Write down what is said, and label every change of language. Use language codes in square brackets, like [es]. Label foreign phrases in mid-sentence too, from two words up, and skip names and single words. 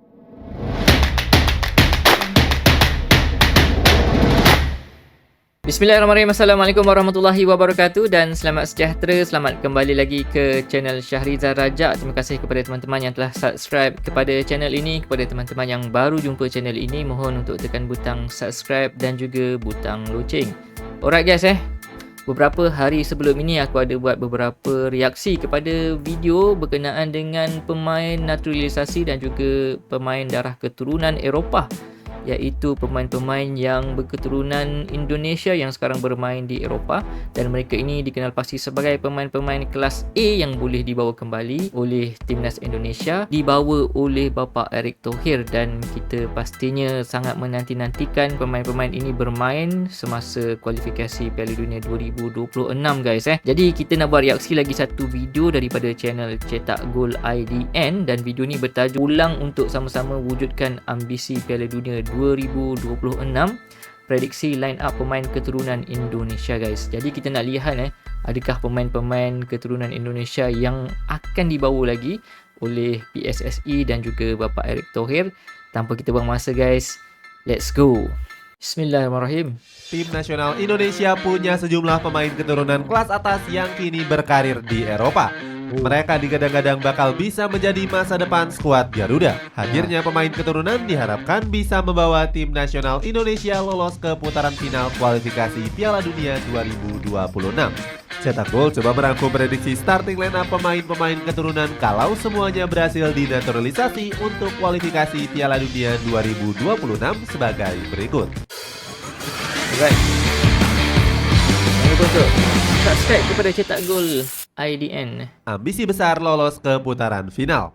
[ms] Bismillahirrahmanirrahim. [ar] السلام عليكم ورحمة الله وبركاته [ms] dan selamat sejahtera. Selamat kembali lagi ke channel Syahrizal Rajak. Terima kasih kepada teman-teman yang telah subscribe kepada channel ini. Kepada teman-teman yang baru jumpa channel ini, mohon untuk tekan butang subscribe dan juga butang loceng. [en] Alright guys, [ms] beberapa hari sebelum ini aku ada buat beberapa reaksi kepada video berkenaan dengan pemain naturalisasi dan juga pemain darah keturunan Eropah, iaitu pemain-pemain yang berketurunan Indonesia yang sekarang bermain di Eropah, dan mereka ini dikenal pasti sebagai pemain-pemain kelas A yang boleh dibawa kembali oleh timnas Indonesia, dibawa oleh bapa Erick Thohir, dan kita pastinya sangat menanti-nantikan pemain-pemain ini bermain semasa kualifikasi Piala Dunia 2026 guys. Jadi kita nak buat reaksi lagi satu video daripada channel Cetak Gol IDN, dan video ni bertajuk ulang untuk sama-sama wujudkan ambisi Piala Dunia 2026, prediksi [en] line up [ms] pemain keturunan Indonesia guys. Jadi kita nak lihat adakah pemain-pemain keturunan Indonesia yang akan dibawa lagi oleh PSSI dan juga bapa Erick Thohir. Tanpa kita buang masa guys, [en] let's go. [ms] Bismillahirrahmanirrahim. [id] Tim nasional Indonesia punya sejumlah pemain keturunan kelas atas yang kini berkarir di Eropa. Mereka digadang-gadang bakal bisa menjadi masa depan skuad Garuda. Hadirnya pemain keturunan diharapkan bisa membawa tim nasional Indonesia lolos ke putaran final kualifikasi Piala Dunia 2026. Cetak Gol coba merangkum prediksi [en] starting line up [id] pemain-pemain keturunan kalau semuanya berhasil dinaturalisasi untuk kualifikasi Piala Dunia 2026 sebagai berikut. [en] Alright. [ms] Jangan lupa untuk subscribe kepada Cetak Gol IDN. [id] Ambisi besar lolos ke putaran final.